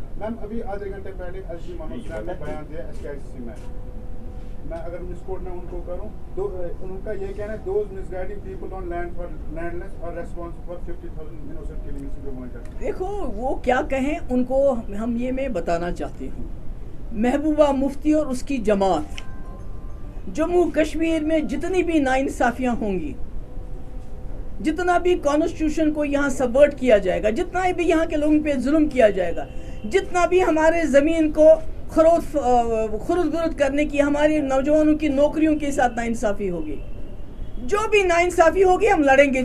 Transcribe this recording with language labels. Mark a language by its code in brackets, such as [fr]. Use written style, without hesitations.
[hi] Ma'am, अभी आधे घंटे पहले LG मनोज साहब ने बयान दिया SKICC में। मैं अगर मिसकोट में उनको करूं तो उनका ये कहना है, [en] those misguiding people on land for landless are responsible for 50,000 innocent killings in Jammu and Kashmir. [hi] देखो वो क्या कहें, उनको हम ये मैं बताना चाहती हूँ, महबूबा मुफ्ती और उसकी जमात जम्मू कश्मीर में जितनी भी नाइंसाफियाँ होंगी, जितना भी कॉन्स्टिट्यूशन को यहाँ सबवर्ट किया जाएगा, जितना भी यहाँ के लोगों पे जुल्म किया जाएगा, जितना भी हमारे ज़मीन को खुर्द बुर्द करने की, हमारे नौजवानों की नौकरियों के साथ नाइंसाफ़ी होगी, जो भी नाइंसाफ़ी होगी हम लड़ेंगे।